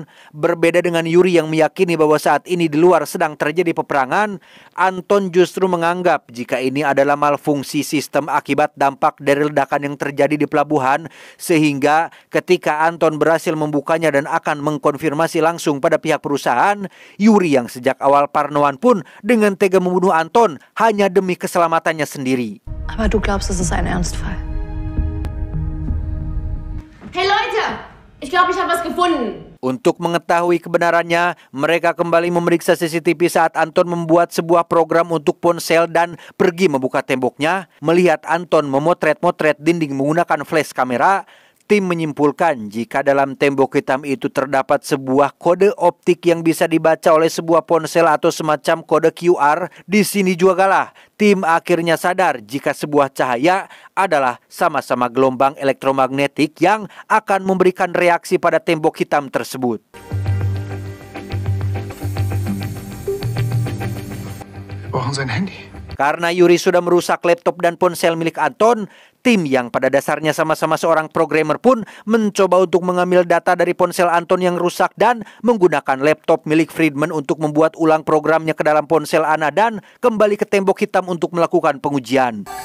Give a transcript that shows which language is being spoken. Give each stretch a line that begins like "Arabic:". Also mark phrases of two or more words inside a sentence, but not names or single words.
Indonesian: Berbeda dengan Yuri yang meyakini bahwa saat ini di luar sedang terjadi peperangan, Anton justru menganggap jika ini adalah malfungsi sistem akibat dampak dari ledakan yang terjadi di pelabuhan, sehingga ketika Anton berhasil membukanya dan akan mengkonfirmasi langsung pada pihak perusahaan, Yuri yang sejak awal parnoan pun dengan tega membunuh Anton hanya demi keselamatannya sendiri.
German: Aber du glaubst, es ist ein Ernstfall. Hey Leute, ich glaube, ich habe was gefunden.
Indonesian: Untuk mengetahui kebenarannya, mereka kembali memeriksa CCTV saat Anton membuat sebuah program untuk ponsel dan pergi membuka temboknya. Melihat Anton memotret-motret dinding menggunakan flash kamera, tim menyimpulkan jika dalam tembok hitam itu terdapat sebuah kode optik yang bisa dibaca oleh sebuah ponsel atau semacam kode QR. Di sini juga galah, tim akhirnya sadar jika sebuah cahaya adalah sama-sama gelombang elektromagnetik yang akan memberikan reaksi pada tembok hitam tersebut.
German: Brauchen sein Handy.
Indonesian: Karena Yuri sudah merusak laptop dan ponsel milik Anton, tim yang pada dasarnya sama-sama seorang programmer pun mencoba untuk mengambil data dari ponsel Anton yang rusak dan menggunakan laptop milik Friedman untuk membuat ulang programnya ke dalam ponsel Anna dan kembali ke tembok hitam untuk melakukan pengujian.